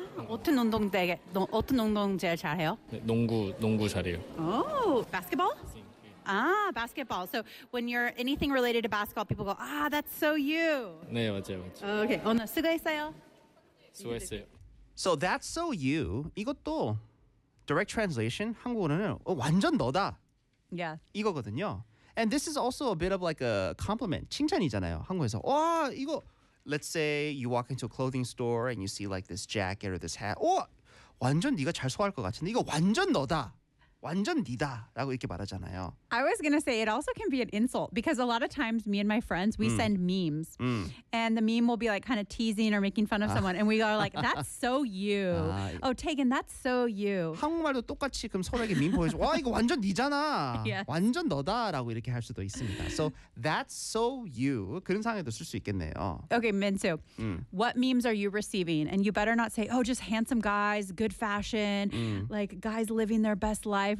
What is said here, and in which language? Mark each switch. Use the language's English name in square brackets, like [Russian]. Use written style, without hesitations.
[Korean] 어떤 운동 되게, 어떤 운동 제일 잘해요? 농구 잘해요. [English] Oh, basketball? Ah, basketball. So when you're anything related to basketball, people go, ah, that's so you. [Korean] 네, 맞아요. Okay, 오늘 수고했어요. 수고했어요. [English] So that's so you. [Korean] 이것도 [English] direct translation [Korean] 한국어로는 완전 너다. [English] Yeah. [Korean] 이거거든요. [English] And this is also a bit of like a compliment. [Korean] 칭찬이잖아요. 한국에서 와 이거. [English] Let's say you walk into a clothing store and you see like this jacket or this hat. [Korean] 오 완전 네가 잘 소화할 것 같은데 이거 완전 너다. 완전 니다 라고 이렇게 말하잖아요. [English] I was going to say it also can be an insult because a lot of times me and my friends, we send memes and the meme will be like kind of teasing or making fun of someone and we are like, that's so you. 아, oh, Tegan, that's so you. [Korean] 한국말도 똑같이 그럼 서로에게 meme 보여줘. 와, 이거 완전 니잖아. [English] Yes. [Korean] 완전 너다 라고 이렇게 할 수도 있습니다. [English] So that's so you. [Korean] 그런 상황에도 쓸 수 있겠네요. [English] Okay, Minsu. What memes are you receiving? And you better not say, oh, just handsome guys, good fashion, like guys living their best life.